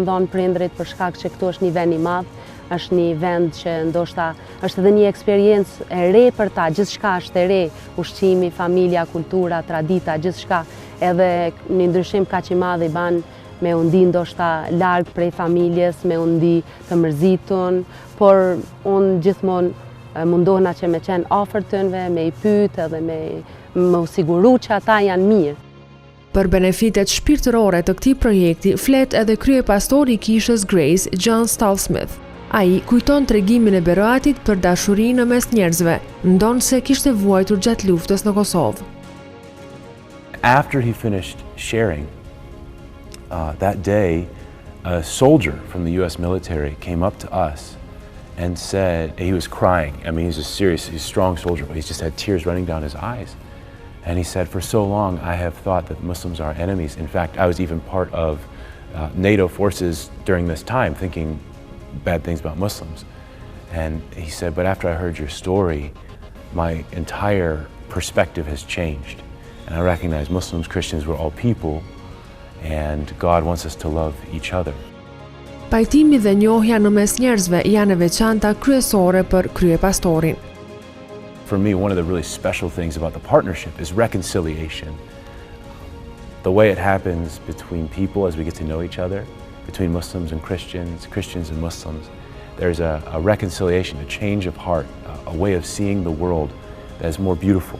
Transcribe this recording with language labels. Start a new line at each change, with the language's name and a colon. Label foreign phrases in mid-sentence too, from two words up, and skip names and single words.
Albanian: dhonë prindrit për shkak që këtu është një vend i madh, është një vend që ndoshta është edhe një eksperiencë e re për ta, gjithçka është e re, ushqimi, familja, kultura, tradita, gjithçka, edhe një ndryshim kaq i madh i ban me u ndi ndoshta larg prej familjes, me u ndi të mërzitur, por unë gjithmonë mundohna që me qenë afër tyre, me i pyet edhe me u siguru që ata janë mirë. Për benefitet shpirtërore të këtij projekti flet edhe kryepastori i kishës Grace, John Stallsmith. Ai kujton tregimin e Beroatit për dashurinë mes njerëzve, ndonse kishte vuajtur gjatë luftës në Kosovë.
English: After he finished sharing, that day, a soldier from the U.S. military came up to us and said, he was crying. I mean, he's a strong soldier, but he's just had tears running down his eyes. And he said, for so long, I have thought that Muslims are enemies. In fact, I was even part of NATO forces during this time, thinking bad things about Muslims. And he said, but after I heard your story, my entire perspective has changed. And I recognize Muslims, Christians, we're all people, and God wants us to love each other.
Albanian: Pajtimi dhe njohja në mes njerëzve janë e veçanta kryesore për kryepastorin.
English: For me, one of the really special things about the partnership is reconciliation. The way it happens between people as we get to know each other, between Muslims and Christians, Christians and Muslims, there's a reconciliation, a change of heart, a way of seeing the world that is more beautiful.